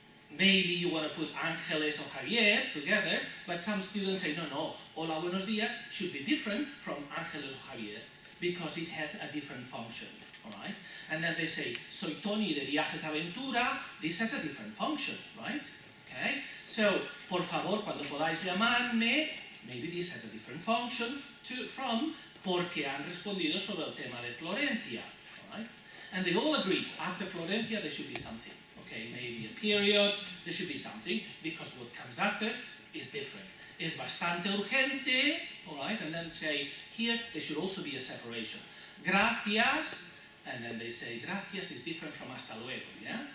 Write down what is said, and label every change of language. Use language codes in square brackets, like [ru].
[en] Maybe you want to put Ángeles or Javier together, but some students say, no, [es] hola, buenos días [en] should be different from Ángeles or Javier because it has a different function, all right? And then they say, [es] soy Tony de Viajes Aventura. [en] This has a different function, right? Okay? So, [es] por favor, cuando podáis llamarme, [en] maybe this has a different function from [es] porque han respondido sobre el tema de Florencia. [en] Right? And they all agree, after Florencia there should be something. Okay, maybe a period, there should be something, because what comes after is different. [es] Es bastante urgente, [en] alright, and then say, here there should also be a separation. Gracias, and then they say, gracias is different from [es] hasta luego, [en] yeah?